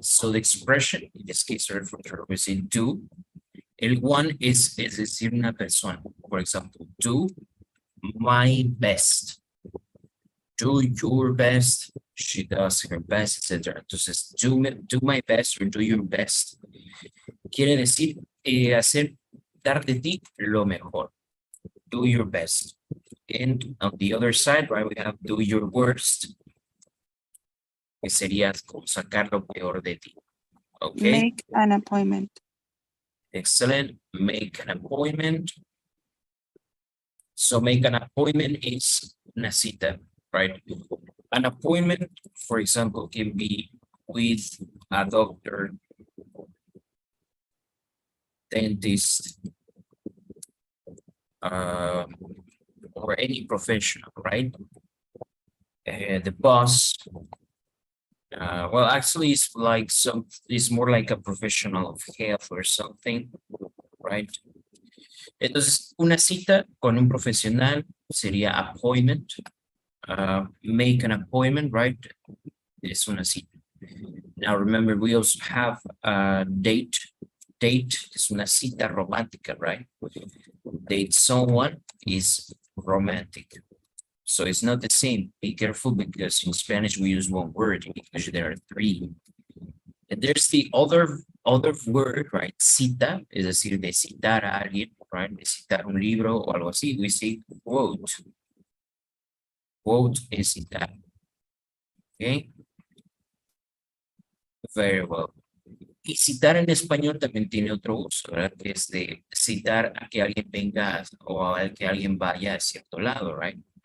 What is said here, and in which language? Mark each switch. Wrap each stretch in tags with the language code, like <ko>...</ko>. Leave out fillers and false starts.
<en>So the expression, in this case, represent do.</en> <es>El one es decir una persona.</es> <en>For example, do my best. Do your best. She does her best, etc. Entonces, do my best or do your best.</en> <es>Quiere decir dar de ti lo mejor.</es> <en>Do your best. And on the other side, right, we have do your worst.</en> <es>Que sería como sacar lo peor de ti.</es> <en>Okay. Make an appointment. Excellent. Make an appointment. So make an appointment is</en> <es>una cita,</es> <en>right? An appointment, for example, can be with a doctor, dentist, or any professional, right? The boss. Well, actually, it's more like a professional of health or something, right?</en> <es>Entonces, una cita con un profesional sería appointment.</es> <en>Make an appointment, right?</en> <es>Es una cita.</es> <en>Now, remember, we also have a date. Date is</en> <es>una cita romántica,</es> <en>right? Date someone is romantic. So it's not the same. Be careful because in Spanish we use one word. In English there are three. And there's the other word, right?</en> <es>Cita, es decir, de citar a alguien, right? De citar un libro o algo así.</es> <en>We say quote. Quote</en> <es>es citar.</es> <en>Okay. Very well.</en> <es>Y citar en español también tiene otro uso, ¿verdad? Que es de citar a que alguien venga o a que alguien vaya a cierto lado, right?</es>